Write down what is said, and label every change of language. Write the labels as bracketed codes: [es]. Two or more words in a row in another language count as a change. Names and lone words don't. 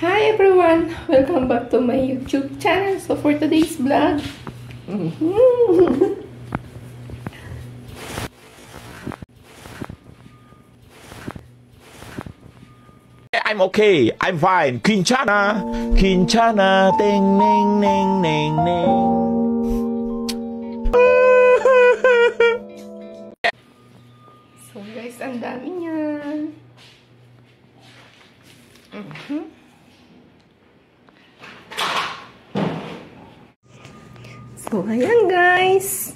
[en] everyone! Welcome back to my YouTube channel. So for today's vlog, I'm okay. I'm fine. Quinchana. Quinchana. Ding, ning, ning, ning, ning. [tl] So guys, ang dami niyan. So ayan guys.